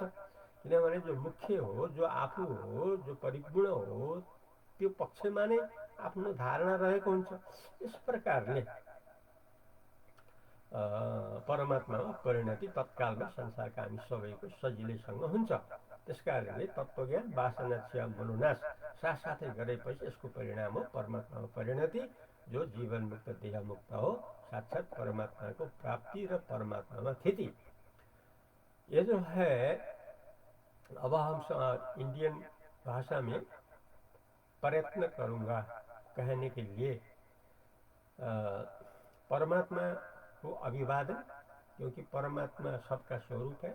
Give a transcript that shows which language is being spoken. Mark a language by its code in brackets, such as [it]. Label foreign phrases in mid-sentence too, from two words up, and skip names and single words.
[ne] किनभने जो मुख्य हो, जो आफू हो, जो परिपूर्ण हो, त्यो पक्षमा नै आफ्नो धारणा रहेको हुन्छ। यस प्रकारले परमात्मामा परिणति तत्कालमा संसारका हामी सबैको सजिलैसँग हुन्छ। त्यसकारणले तत्त्वज्ञान, वासना क्षय, मनोनाश साथसाथै गरेपछि यसको परिणाम हो परमात्मामा परिणति, जो जीवन मुक्त, देह मुक्त हो, साक्षात परमात्मा को प्राप्ति र [hi] परमात्मा में स्थिति। ये जो है अब हम इंडियन भाषा में प्रयत्न करूँगा कहने के लिए परमात्मा को अभिवादन, क्योंकि परमात्मा सबका स्वरूप है।